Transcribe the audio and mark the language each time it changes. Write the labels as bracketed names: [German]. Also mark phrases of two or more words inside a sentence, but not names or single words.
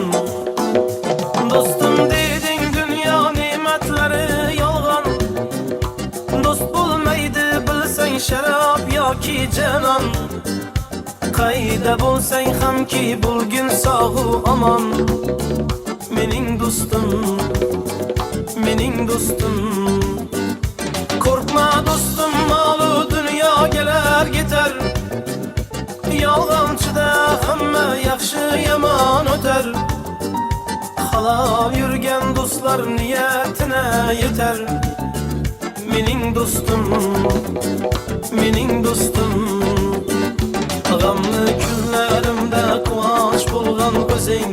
[Uzbek] Do'stim deding dunyo ne'matlari yolg'on. Do'st bo'lmaydi bilsang sharob yoki janon. Qayda bo'lsang hamki bo'lgin sog'u omon. Mening do'stim, mening do'stim. [Turkish] Korkma dostum, malı dünya geler gider. [Uzbek] Yolg'onchida hamma yaxshi yomon o'tar. Halol yurgan do'stlar niyatine yeter. Mening do'stim, mening do'stim. G'amli kunlarimda quvonch bo'lgan o'zing.